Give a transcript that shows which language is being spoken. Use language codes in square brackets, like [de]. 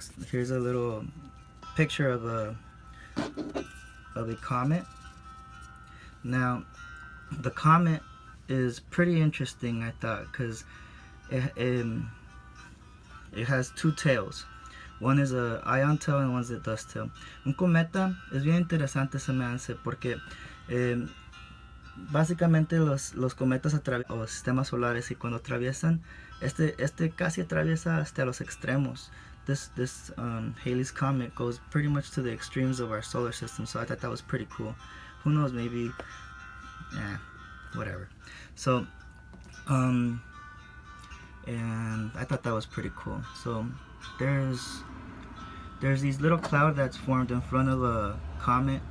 [en] Here's a little picture of a comet. Now, the comet is pretty interesting, I thought, because it has two tails. One is a ion tail and one's a dust tail. [es] Un cometa es bien interesante, se me hace, porque básicamente los cometas atraviesan los sistemas solares, y cuando atraviesan, casi atraviesa hasta los extremos. [en] This Halley's Comet goes pretty much to the extremes of our solar system, so I thought that was pretty cool. Who knows, maybe, whatever. So, and I thought that was pretty cool. So, there's these little cloud that's formed in front of a comet.